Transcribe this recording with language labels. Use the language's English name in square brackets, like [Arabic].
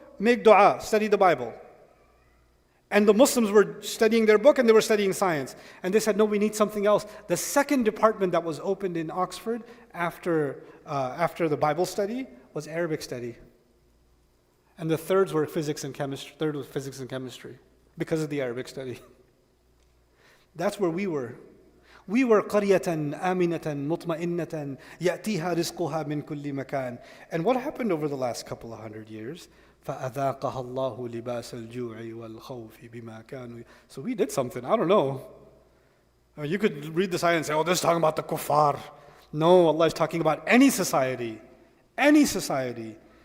[English] Make dua, study the Bible. And the Muslims were studying their book and they were studying science. And they said, no, we need something else. The second department that was opened in Oxford after the Bible study was Arabic study. And the third was physics and chemistry. Because of the Arabic study. That's where we were. We were [Arabic] قَرْيَةً آمِنَةً مُطْمَئِنَّةً يَأْتِيهَا رِزْقُهَا مِنْ كُلِّ مَكَانٍ. [English] And what happened over the last couple of hundred years? [Arabic] فَأَذَاقَهَا اللَّهُ لِبَاسَ الْجُوعِ وَالْخَوْفِ بِمَا كَانُوا. [English] So we did something, I don't know. You could read this ayah and say, oh, this is talking about the kuffar. No, Allah is talking about any society. Any society.